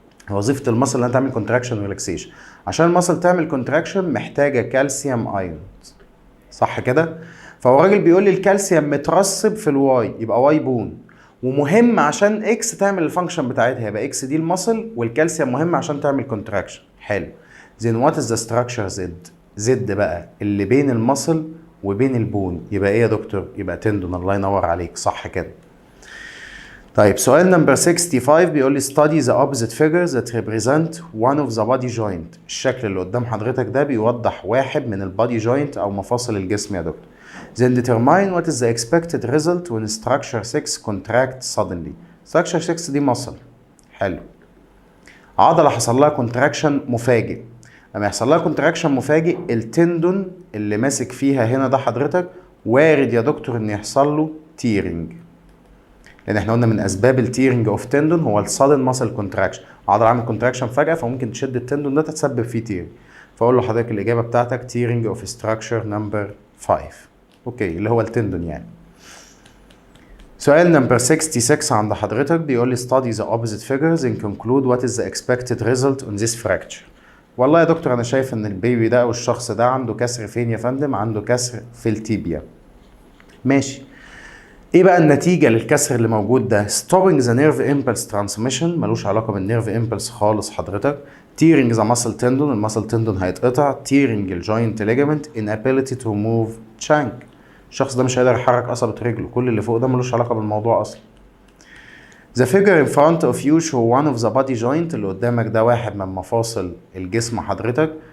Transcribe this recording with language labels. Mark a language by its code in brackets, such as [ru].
[ar] وظيفه المصل انها تعمل كونتراكشن وريلاكسيشن. عشان المصل تعمل كونتراكشن محتاجه كالسيوم ايون، صح كده؟ فهو الراجل بيقول لي الكالسيوم مترسب في الواي، يبقى واي بون، ومهم عشان اكس تعمل الفانكشن بتاعتها، يبقى اكس دي المصل والكالسيوم مهم عشان تعمل كونتراكشن. حلو. [en] then what is the structure Z؟ [ar] زد بقى اللي بين المصل وبين البون، يبقى ايه يا دكتور؟ يبقى تندون. الله ينور عليك، صح كده. طيب سؤال نمبر 65 بيقول لي [en] study the opposite figures that represent one of the body joint. الشكل اللي قدام حضرتك ده بيوضح واحد من البادي جوينت او مفاصل الجسم يا doctor. Then determine what is the expected result when structure 6 contracts suddenly. [ar] structure 6 دي مصل. حلو. عضلة حصل لها كونتراكشن مفاجئ. لما يحصل لها كونتراكشن مفاجئ التندون اللي ماسك فيها هنا ده حضرتك وارد يا دكتور ان يحصل له تيرنج. لان احنا قلنا من اسباب التيرنج اوف تندون هو السادن ماسل كونتراكشن. عضله عامل كونتراكشن فجاه فممكن تشد التندون ده تتسبب فيه تيرنج. فاقول له حضرتك الاجابه بتاعتك تيرنج اوف ستراكشر نمبر 5. اوكي، اللي هو التندون يعني. سؤال نمبر 66 عند حضرتك بيقول لي [en] study the opposite figures and conclude what is the expected result on this fracture. [ar] والله يا دكتور انا شايف ان البيبي ده او الشخص ده عنده كسر فين يا فندم؟ عنده كسر في التيبيا. ماشي. ايه بقى النتيجه للكسر اللي موجود ده؟ [en] stopping the nerve impulse transmission، [ar] ملوش علاقه بالنيرف امبلس خالص حضرتك. [en] tearing the muscle tendon، [ar] المسل تندون هيتقطع. tearing الجوينت ligament، [en] inability to move shank، [ar] الشخص ده مش هيقدر يحرك قصبة رجله. كل اللي فوق ده ملوش علاقه بالموضوع اصلا. [en] The figure in front of you show one of the body joint، [ar] اللي قدامك ده واحد من مفاصل الجسم حضرتك.